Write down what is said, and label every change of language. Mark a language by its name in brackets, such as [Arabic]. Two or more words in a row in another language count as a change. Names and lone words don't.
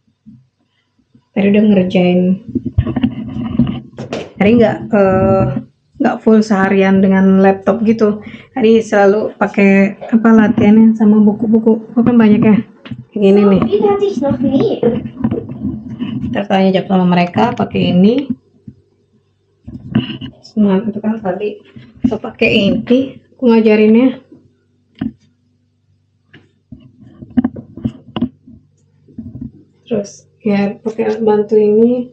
[Indonesian] Tadi udah ngerjain. Tadi nggak full seharian dengan laptop gitu. Jadi selalu pakai apa latihannya sama buku-buku. Kan banyak ya. Kayak gini nih. [German] Die hatte ich noch nie. [Indonesian] Tertanya jawab sama mereka pakai ini. Semua itu kan tadi kita pakai ini. Aku ngajarinnya. Terus ya pakai bantu ini.